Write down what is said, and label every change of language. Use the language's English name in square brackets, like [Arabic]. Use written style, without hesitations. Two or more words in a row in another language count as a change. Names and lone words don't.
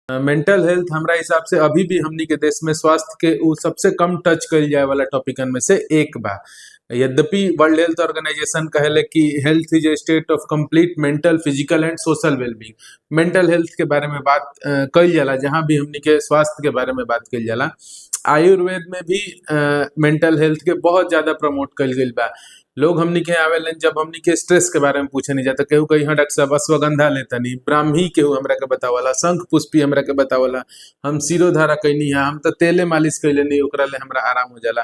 [English] mental health [Bhojpuri] हमरा हिसाब से अभी भी हमनी के देश में स्वास्थ्य के उ सबसे कम टच कइल जाए वाला टॉपिकन में से एक बा। यद्यपि वर्ल्ड हेल्थ ऑर्गेनाइजेशन कहेले कि [English] health is a state of complete mental, physical and social wellbeing. mental health [Bhojpuri] के बारे में बात कइल जाला, जहाँ भी हमनी के स्वास्थ्य के बारे में बात कइल जाला। आयुर्वेद में भी [English] mental health [Bhojpuri] के बहुत ज्यादा प्रमोट कइल गइल बा। लोग हमनी के आवेलन जब हमनी के स्ट्रेस के बारे में पूछे नहीं जाता, केहू कही हाँ डॉक्टर साहब अश्वगंधा लेतनी, ब्राह्मी केहू हमरा के बतावला, शंख पुष्पी हमरा के बतावला, हम सिरोधारा कैनी है, हम तो तेले मालिश कैले नहीं, ओकरा ले हमरा आराम हो जाला।